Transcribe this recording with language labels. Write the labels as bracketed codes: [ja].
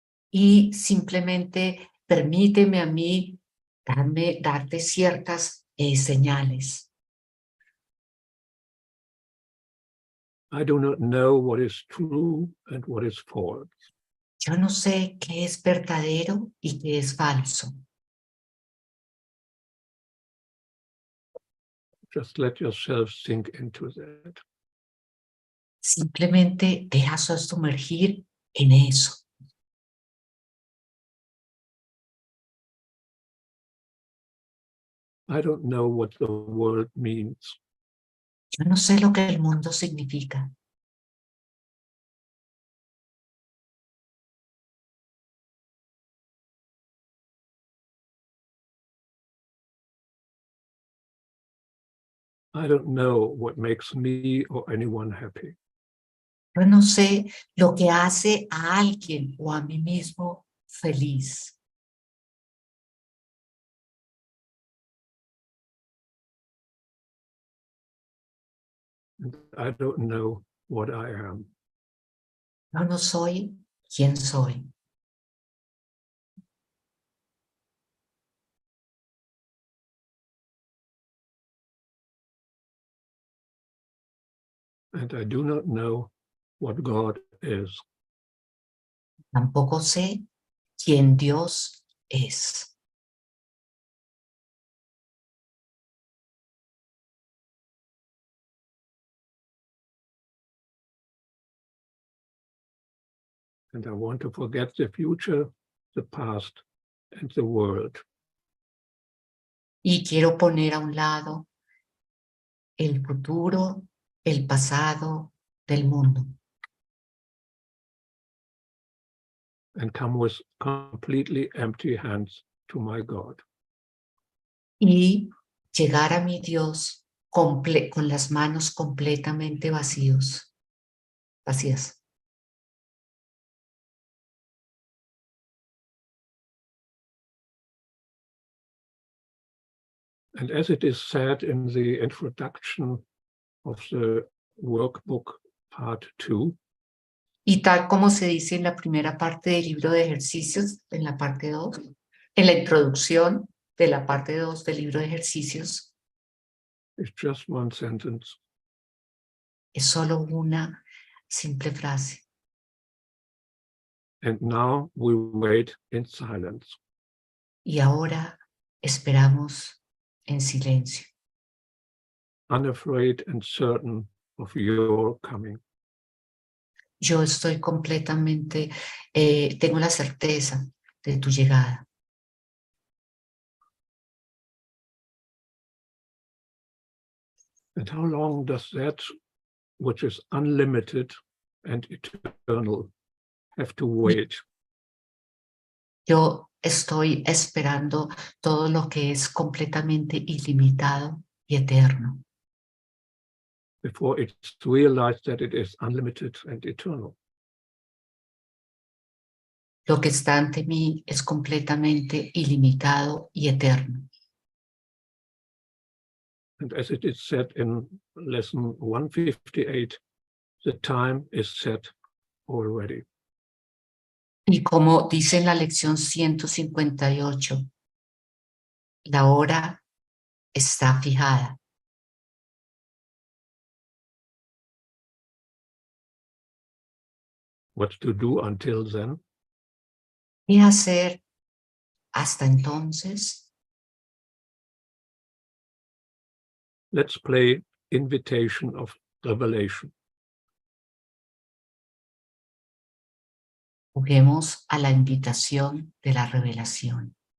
[es] Y simplemente permíteme a mí darte ciertas señales. [en] I do not know what is true and what is false. [es] Yo no sé qué es verdadero y qué es falso. [en] Just let yourself sink into that. [es] Simplemente deja sumergir en eso. [en] I don't know what the world means. [es] Yo no sé lo que el mundo significa. [en] I don't know what makes me or anyone happy. [es] Yo no sé lo que hace a alguien o a mí mismo feliz. [en] And I don't know what I am. [es] Yo no soy quien soy. [en] And I do not know what God is. [es] Tampoco sé quién Dios es. [en] And I want to forget the future, the past, and the world. [es] Y quiero poner a un lado el futuro, el pasado del mundo. [en] And come with completely empty hands to my God. [es] Y llegar a mi Dios con las manos completamente vacías. [en] And as it is said in the introduction of the workbook part 2, [es] Y tal como se dice en la primera parte del libro de ejercicios, en la parte 2, en la introducción de la parte 2 del libro de ejercicios, [en] it's just one sentence. [es] es solo una simple frase. [en] And now we wait in silence. [es] Y ahora esperamos en silencio, [en] Unafraid and certain of your coming. [es] yo estoy completamente, tengo la certeza de tu llegada. [en] And how long does that, which is unlimited and eternal, have to wait? [es] Yo estoy esperando todo lo que es completamente ilimitado y eterno, [en] Before it's realized that it is unlimited and eternal. [es] lo que está ante mí es completamente ilimitado y eterno. [en] And as it is said in lesson 158, the time is set already. [es] Y como dice en la lección 158, la hora está fijada. [en] What to do until then? [es] ¿Qué hacer hasta entonces? [en] Let's play invitation of revelation. [es] Juguemos a la invitación de la revelación.